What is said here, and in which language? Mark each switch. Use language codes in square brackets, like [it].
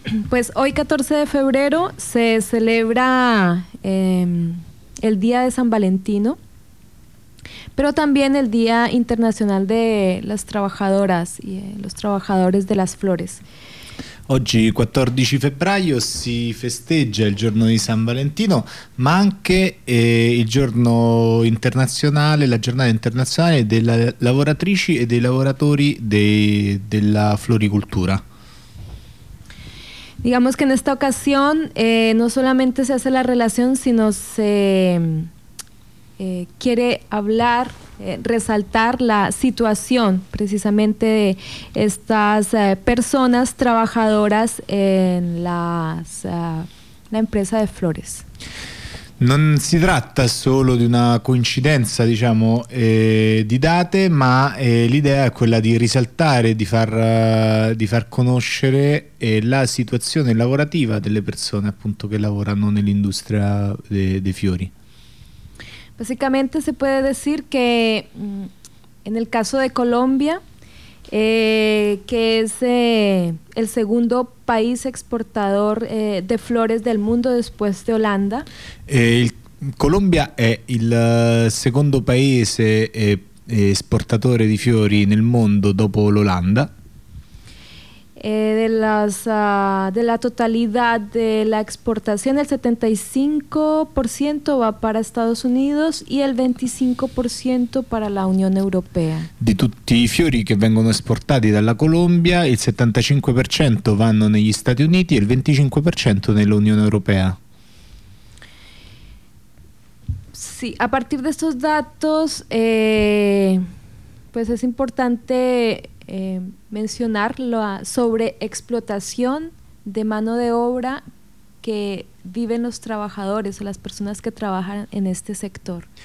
[es] Pues hoy 14 de febrero se celebra el Día de San Valentino, pero también el Día Internacional de las Trabajadoras y los Trabajadores de las Flores. [it] Oggi 14 febbraio si festeggia il giorno di San Valentino, ma anche la giornata internazionale delle lavoratrici e dei lavoratori della floricoltura. [es] Digamos que en esta ocasión no solamente se hace la relación, sino se quiere hablar, resaltar la situación precisamente de estas personas trabajadoras en las la empresa de flores. [it] Non si tratta solo di una coincidenza, diciamo, di date, ma l'idea è quella di risaltare, di far conoscere la situazione lavorativa delle persone, appunto, che lavorano nell'industria dei fiori. [es] Básicamente se puede decir que en el caso de Colombia, que es el segundo país exportador de flores del mundo después de Holanda. [it] Colombia è il secondo paese esportatore di fiori nel mondo dopo l'Olanda. [es] De la totalidad de la exportación, el 75% va para Estados Unidos y el 25% para la Unión Europea. [it] Di tutti i fiori che vengono esportati dalla Colombia, il 75% vanno negli Stati Uniti e il 25% nell'Unione Europea. [es] Sí, a partir de estos datos, pues es importante mencionar la sobreexplotación de mano de obra que viven los trabajadores o las personas que trabajan en este sector.